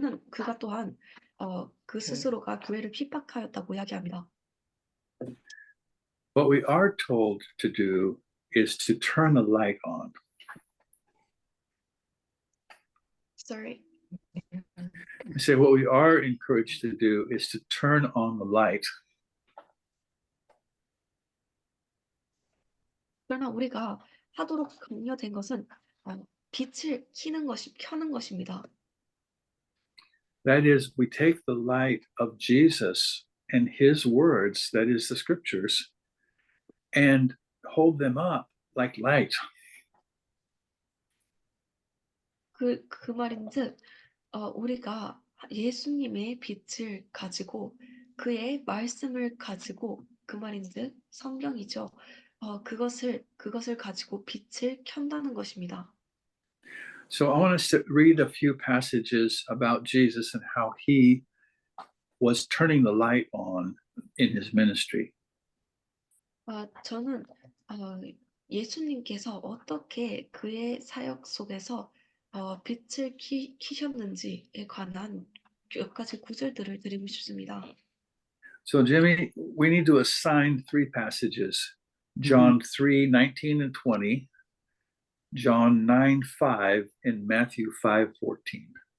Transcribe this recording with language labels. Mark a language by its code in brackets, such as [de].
[ko] 그가 또한 그 스스로가 교회를 핍박하였다고 이야기합니다. [en] What we are told to do is to turn the light on. Sorry. I say what we are encouraged to do is to turn on the light. [ko] 그러나 우리가 하도록 강요된 것은 빛을 켜는 것입니다. [en] That is, we take the light of Jesus and his words, that is the scriptures, and hold them up like light. [ko] 그 말인즉 우리가 예수님의 빛을 가지고 그의 말씀을 가지고 그 말인즉 성경이죠. 그것을 가지고 빛을 켠다는 것입니다. [en] So I want us to read a few passages about Jesus and how he was turning the light on in his ministry. [ko] 저는 예수님께서 어떻게 그의 사역 속에서 빛을 키셨는지에 관한 몇 가지 구절들을 드리고 싶습니다. [en] So, Jimmy, we need to assign three passages: John 3:19 and 20, John 9:5, and Matthew 5:14.